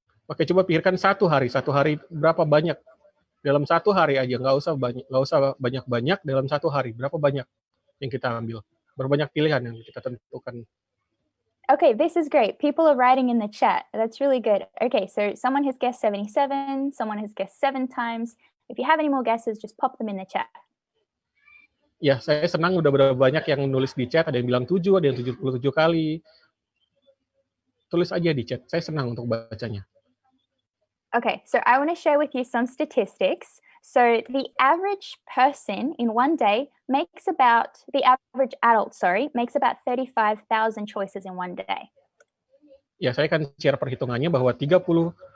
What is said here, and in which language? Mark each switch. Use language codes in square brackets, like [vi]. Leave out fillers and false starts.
[id] Oke, coba pikirkan satu hari berapa banyak dalam satu hari aja, nggak usah banyak dalam satu hari, berapa banyak yang kita ambil, berapa banyak pilihan yang kita tentukan. [en] Okay, this is great. People are writing in the chat. That's really good. Okay, so someone has guessed 77, someone has guessed 7 times. If you have any more guesses, just pop them in the chat. [id] Ya, saya senang udah berapa banyak yang nulis di chat, ada yang bilang 7, ada yang 77 kali. Tulis aja di chat, saya senang untuk bacanya. [en] Okay, so I want to share with you some statistics. So the average person in one day makes about, the average adult, makes about 35,000 choices in one day. [id] Ya, saya akan share perhitungannya bahwa 35?